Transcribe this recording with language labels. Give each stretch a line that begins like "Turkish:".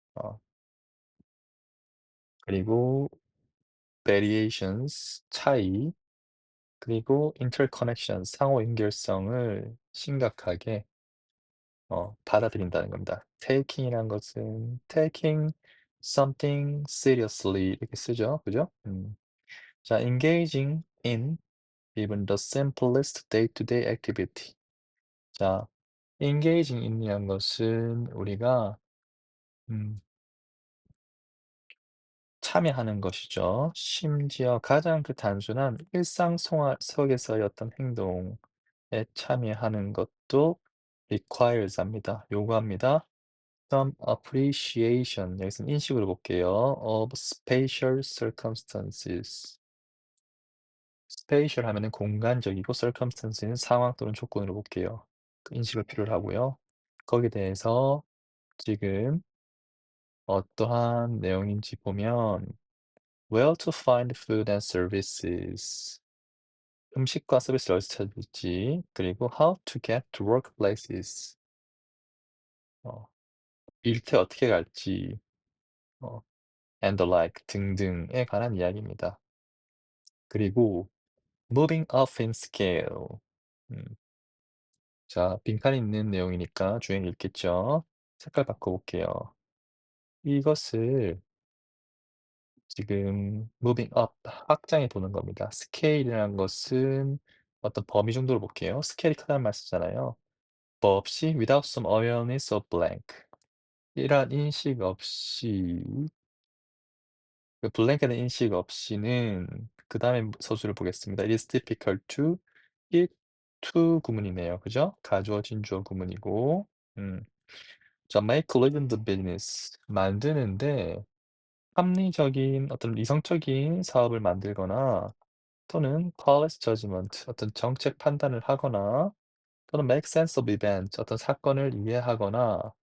Korean: 어, 그리고 variations 차이, 그리고 interconnections 상호 연결성을 심각하게 받아들인다는 겁니다. taking이란 것은
English: taking something seriously
Korean: 이렇게 쓰죠. 그죠?
English: 자, engaging in even the simplest day-to-day activity.
Korean: 자, engaging in이란 것은 우리가 음 참여하는 것이죠. 심지어 가장 그 단순한 일상 생활 속에서의 어떤 행동에 참여하는 것도 requires 합니다. 요구합니다.
English: Some appreciation
Korean: 여기서는 인식으로 볼게요.
English: of spatial circumstances.
Korean: spatial 하면은 공간적이고 circumstance는 상황 또는 조건으로 볼게요. 그 인식을 필요로 하고요. 거기에 대해서 지금 어떠한 내용인지 보면
English: where to find food and services.
Korean: 음식과 서비스를 어디서 찾을지, 그리고
English: how to get to workplaces.
Korean: 어, 일터에 어떻게 갈지, 어,
English: and the like
Korean: 등등에 관한 이야기입니다.
English: 그리고 moving up in scale.
Korean: 음, 자, 빈칸이 있는 내용이니까 주행 읽겠죠. 색깔 바꿔볼게요. 이것을 지금 moving up 확장해 보는 겁니다. 스케일이라는 것은 어떤 범위 정도로 볼게요. 스케일이 크다는 말 쓰잖아요. 뭐 없이
English: without some awareness of blank.
Korean: 이러한 인식 없이 그 blank에 대한 인식 없이는 그다음에 서술을 보겠습니다.
English: It is difficult to it to
Korean: 구문이네요. 그죠? 가주어 진주어 구문이고 자
English: make living the business
Korean: 만드는데 합리적인 어떤 이성적인 사업을 만들거나 또는
English: policy judgment
Korean: 어떤 정책 판단을 하거나 또는
English: make sense of events
Korean: 어떤 사건을 이해하거나